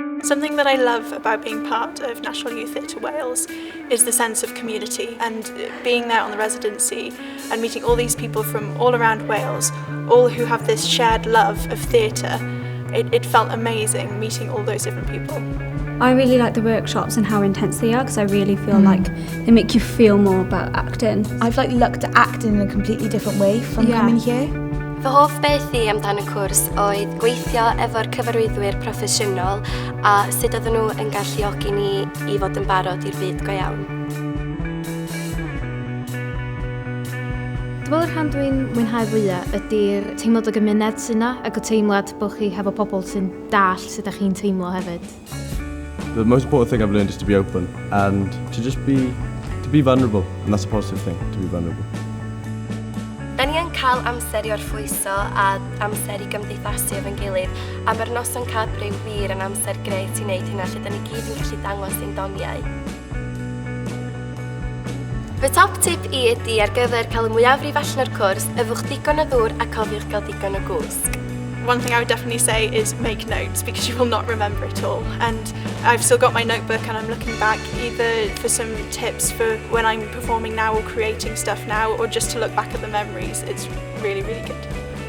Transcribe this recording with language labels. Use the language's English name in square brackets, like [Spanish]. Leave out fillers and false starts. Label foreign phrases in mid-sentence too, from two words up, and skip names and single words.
[English] Something that I love about being part of National Youth Theatre Wales is the sense of community, and being there on the residency and meeting all these people from all around Wales, all who have this shared love of theatre. It felt amazing meeting all those different people. I really like the workshops and how intense they are, because I really feel like they make you feel more about acting. I've looked at acting in a completely different way from coming here. [Welsh] Fy hoff beth I amdan y cwrs oedd gweithio efo'r cyfarwyddwyr proffesiynol a sut oedden nhw yn galluogi ni I fod yn barod i'r byd go iawn. Dwi'n meddwl y rhan dwi'n mwynhau fwyaf ydy'r teimlad o gymuned sy'n yna, ac y teimlad bod chi hefo pobl sy'n dall sut ydych chi'n teimlo hefyd. [English] The most important thing I've learned is to be open and to just be vulnerable, and that's a positive thing, to be vulnerable. [Welsh] Da ni yn cael amser I orffwyso a amser I gymdeithasu efo'n gilydd, a mae'r noson cadbrau wir yn amser gret I wneud hynna lle da ni gyd yn gallu dangos ein doniau. Fy [English] top tip [Welsh] I ydy ar gyfer cael y mwyafrif allan o'r cwrs, yfwch digon o ddŵr a cofiwch gael digon o gwsg. [English] One thing I would definitely say is make notes, because you will not remember it all. And I've still got my notebook and I'm looking back either for some tips for when I'm performing now or creating stuff now, or just to look back at the memories. It's really, really good.